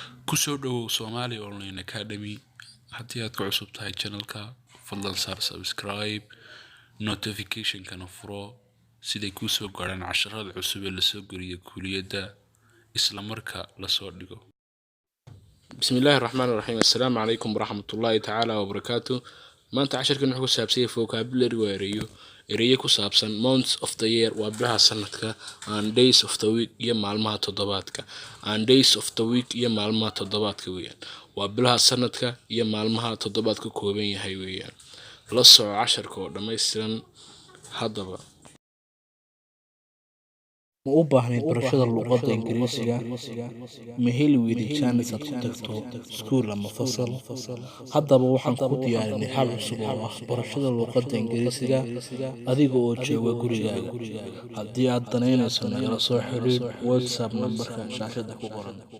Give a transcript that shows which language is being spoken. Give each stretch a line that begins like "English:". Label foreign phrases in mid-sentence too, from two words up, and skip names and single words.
Somali: kusoo dhawow Somali Online Academy haddii aad ku cusub tahay channelka fadlan saar subscribe notification kana furo siday ku soo gaaraan casharrada cusub ee la soo geliyo kulliyadda isla marka la soo dhigo
Arabic: بسم الله الرحمن الرحيم السلام عليكم ورحمة الله تعالى وبركاته
Somali: maanta casharkan wuxuu ku saabsan yahay vocabulary ereyo ku saabsan
English: months of the year
Somali: waa bilaha sanadka
English: and days of the week
Somali: iyo maalmaha toddobaadka
English: and days of the week
Somali: iyo maalmaha toddobaadka weeyaan waa bilaha sanadka iyo maalmaha toddobaadka kooban yahay weeyaan la soco casharka oo dhameystiran haddaba ma u baahnayd barashada luqadda Ingiriisiga ma heli weyday chance aad ku tagto iskuul ama fasal haddaba waxaan ku diyaarinay hal cusub oo ah barashada luqadda Ingiriisiga adiga oo jooga gurigaaga haddii aad danaynayso nagala soo xiriir WhatsApp numberka shaashada ku qoran